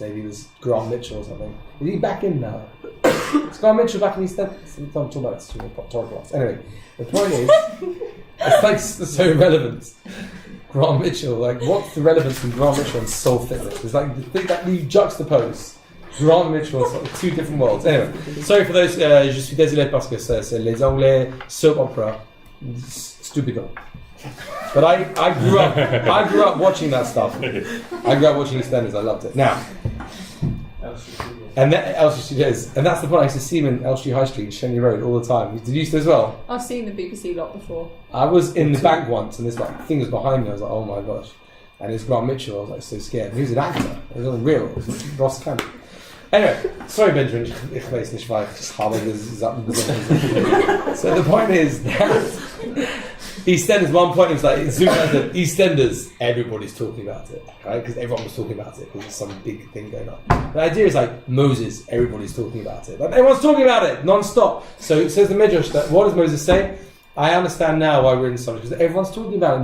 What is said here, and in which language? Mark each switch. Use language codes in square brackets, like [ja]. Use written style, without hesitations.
[en] Maybe it was Grant Mitchell or something. Is he back in now? Is Grant Mitchell back in EastEnders? I'm talking about Torah class. Anyway, the point is, it's like so irrelevant. Grant Mitchell, like, what's the relevance in Grant Mitchell and Soul Fitness? It's like the thing that you juxtapose. Grant Mitchell, it's like two different worlds. Anyway, sorry for those. [fr] Je suis désolé parce que c'est les Anglais soap opera, stupido. [en] But I grew up watching that stuff. I grew up watching EastEnders. I loved it. Now, and Elstree Studios, and that's the point. I used to see him in Elstree High Street, Shenley Road, all the time. Did you used to as well? I've seen the BBC lot before. I was in the bank once, and this thing was behind me. I was like, oh my gosh! And it's Grant Mitchell. I was like so scared. He was an actor. It wasn't real. It was Ross Campbell. Anyway, sorry Benjamin, [de] ich weiß nicht, weil ich habe gesagt. [en] So the point is that EastEnders, one point it was like, zoom out to EastEnders, everybody's talking about it, right? Because everyone was talking about it because there's some big thing going on. The idea is like Moses, everybody's talking about it. Like, everyone's talking about it non-stop. So it says the Midrash that, what does Moses say? I understand now why we're in such, because everyone's talking about it.